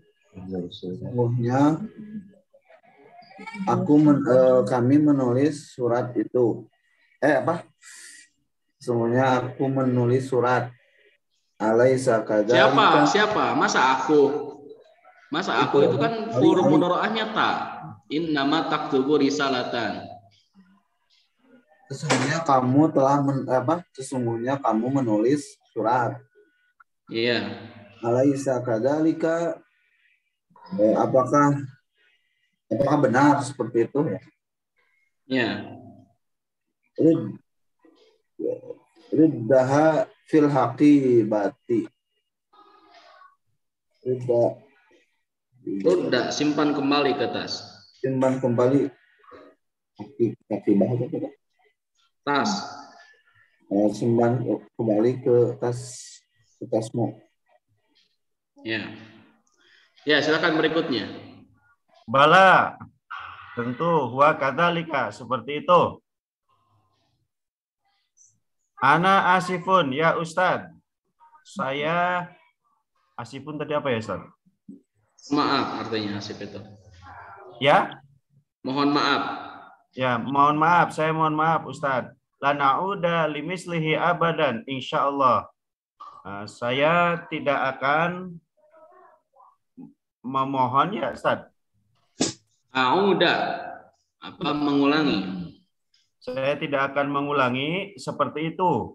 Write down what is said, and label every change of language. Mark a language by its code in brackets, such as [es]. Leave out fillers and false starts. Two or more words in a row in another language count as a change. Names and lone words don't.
[id] Sesungguhnya kami menulis surat itu. Sesungguhnya aku menulis surat. [ar] أليس كذلك. [id] Siapa? Masa aku itu kan huruf mudharaahnya ta. [ar] إنما تكتب رسالة. [id] Sesungguhnya kamu menulis surat. Iya. [ar] أليس كذلك. [id] Apakah benar seperti itu ya? Ya. [ar] ردها في الحقيبة. Rudda, [id] simpan kembali ke tas. Simpan kembali. Tas. Simpan kembali ke tasmu. Ya. Ya, silakan berikutnya. [ar] Bala. [id] Tentu [ar] هو كذلك, [id] seperti itu. [ar] أنا آسف يا أستاذ. [id] Saya asifun tadi apa ya Ustadz? Maaf artinya asif itu. Ya? Mohon maaf. Ya, mohon maaf. Saya mohon maaf Ustadz. [ar] لا نعود لمثله أبدا إن شاء الله. [id] Saya tidak akan memohon ya Ustadz. A'uda. Apa mengulangi? Saya tidak akan mengulangi seperti itu.